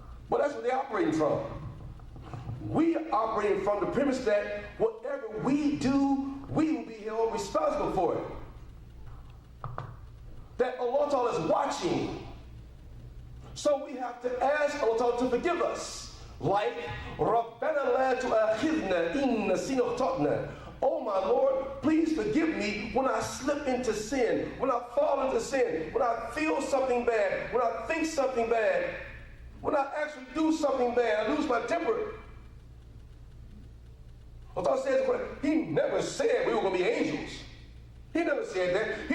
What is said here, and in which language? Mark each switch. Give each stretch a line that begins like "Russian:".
English: But that's what they're operating from. We are operating from the premise that whatever we do, we will be held responsible for it. That Allah Ta'ala is watching. So we have to ask Allah Ta'ala to forgive us.
Arabic: Like, رَبَّنَا لَا تُؤَاخِذْنَا إِن نَسِينَا أَخْطَأْنَا.
English: Oh my Lord, please forgive me when I slip into sin, when I fall into sin, when I feel something bad, when I think something bad, when I actually do something bad, I lose my temper. Allah says, He never said we were going to be angels. He never said that.